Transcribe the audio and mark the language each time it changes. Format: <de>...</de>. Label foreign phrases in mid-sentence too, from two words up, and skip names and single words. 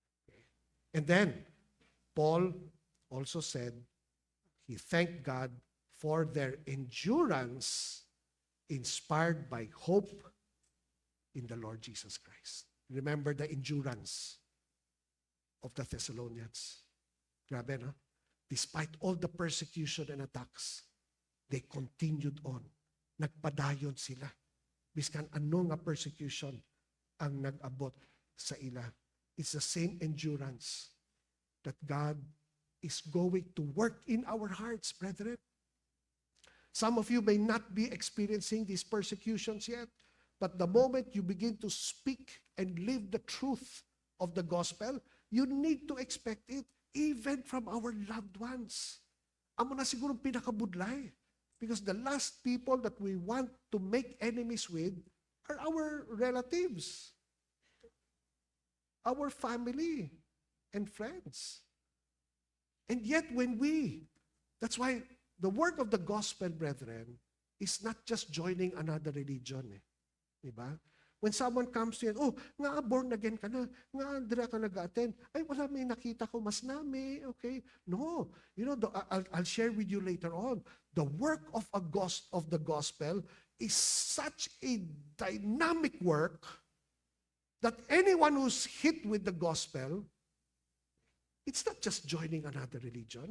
<en>And then, Paul also said, he thanked God for their endurance inspired by hope in the Lord Jesus Christ. Remember the endurance of the Thessalonians.</en> <hil>Grabe, no?</hil> <en>Despite all the persecution and attacks, they continued on.</en> <hil>Nagpadayon sila. Biskan ano nga persecution ang nag-abot sa ila.</hil> <en>It's the same endurance that God is going to work in our hearts, brethren. Some of you may not be experiencing these persecutions yet, but the moment you begin to speak and live the truth of the gospel, you need to expect it even from our loved ones.</en> <hil>Amo na siguro pinakabudlay.</hil> <en>Because the last people that we want to make enemies with are our relatives, our family, and friends. And yet that's why the work of the gospel, brethren, is not just joining another religion.</en> <hil>Diba?</hil> <en>When someone comes to you,</en> <hil>oh, nga</hil> <en>born again</en> <hil>ka na, nga dira ka nag-attend, ay wala, may nakita ko, mas nami, okay? No.</hil> <en>You know, I'll share with you later on. The work of the gospel is such a dynamic work that anyone who's hit with the gospel, it's not just joining another religion.</en>